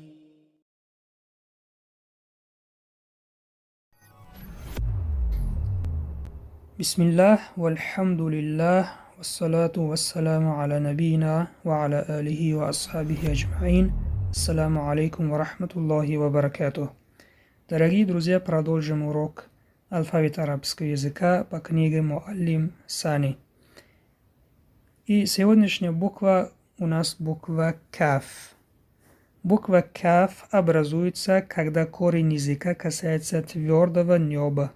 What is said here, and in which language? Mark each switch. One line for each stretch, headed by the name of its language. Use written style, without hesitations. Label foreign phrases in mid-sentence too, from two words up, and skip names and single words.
Arabic: بسم الله والحمد لله والصلاة والسلام على نبينا وعلى آله وأصحابه أجمعين. السلام عليكم ورحمة الله وبركاته.
Russian: Дорогие друзья, продолжим урок алфавита арабского языка по книге Муаллим Сани. И сегодняшняя буква у нас буква Каф. Буква Каф образуется, когда корень языка касается твердого неба.